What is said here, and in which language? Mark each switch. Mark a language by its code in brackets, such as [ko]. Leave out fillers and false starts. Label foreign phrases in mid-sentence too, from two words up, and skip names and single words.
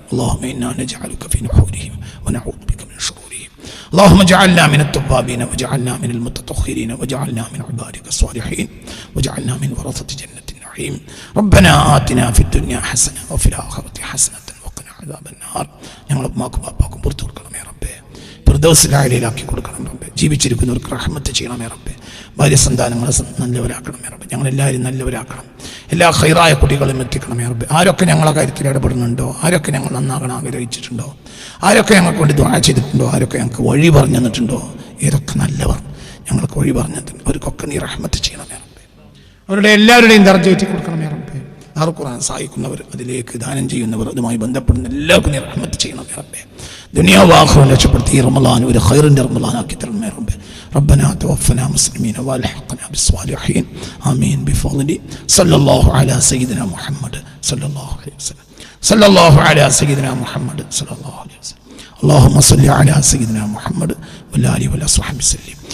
[ar] اللهم إنا نجعلك في نحورهم ونعوذ بك من شرورهم. اللهم اجعلنا من التوابين واجعلنا من المتطهرين واجعلنا من عبادك الصالحين واجعلنا من ورثة جنة النعيم. ربنا آتنا في الدنيا حسنة وفي الآخرة حسنة وقنا عذاب النار. [ml] ഞങ്ങളെ ഉമ്മാക്കും ബാപ്പാക്കും പുറത്തു കൊടുക്കണമേ റബ്ബേ. ഫിർദൗസിൽ അഅലയിലാക്കി കൊടുക്കണം റബ്ബേ. ജീവിച്ചിരിക്കുന്നവർക്ക് റഹ്മത്ത് ചെയ്യണമേ റബ്ബേ. ഭാര്യ സന്താനങ്ങളെ നല്ലവരാക്കണമേ റബ്ബേ. ഞങ്ങളെല്ലാവരും നല്ലവരാക്കണം. എല്ലാ ഖൈറായ കുട്ടികളും എത്തിക്കണമേ റബ്ബേ. ആരൊക്കെ ഞങ്ങളെ കാര്യത്തിൽ ഇടപെടുന്നുണ്ടോ, ആരൊക്കെ ഞങ്ങൾ നന്നാകണം ആഗ്രഹിച്ചിട്ടുണ്ടോ, ആരൊക്കെ ഞങ്ങൾക്ക് വേണ്ടി ദുആ ചെയ്തിട്ടുണ്ടോ, ആരൊക്കെ ഞങ്ങൾക്ക് വഴി പറഞ്ഞു തന്നിട്ടുണ്ടോ, ഏതൊക്കെ നല്ലവർ ഞങ്ങൾക്ക് വഴി പറഞ്ഞു തന്നിട്ടുണ്ട്, അവർക്കൊക്കെ നീ റഹ്മത്ത് ചെയ്യണമേ റബ്ബേ. അവരുടെ എല്ലാവരുടെയും ദർജ ഉയർത്തി കൊടുക്കണമേ റബ്ബേ. ആർ ഖുർആൻ സഹായിക്കുന്നവർ, അതിലേക്ക് ദാനം ചെയ്യുന്നവർ, അതുമായി ബന്ധപ്പെടുന്ന എല്ലാവർക്കും നീ റഹ്മത്ത് ചെയ്യണമേ റബ്ബേ. ദുനിയാവ് ആഖിറവും രക്ഷപ്പെടുത്തി റമളാൻ ഒരു ഖൈറിന്റെ റമളാനാക്കി തരണമേ റബ്ബേ. [ar] ربنا توفنا مسلمين والحقنا بالصالحين آمين بفضل صلى الله على سيدنا محمد صلى الله عليه وسلم. صلى الله على سيدنا محمد صلى الله عليه وسلم. اللهم صل على سيدنا محمد وعلى آله وصحبه وسلم.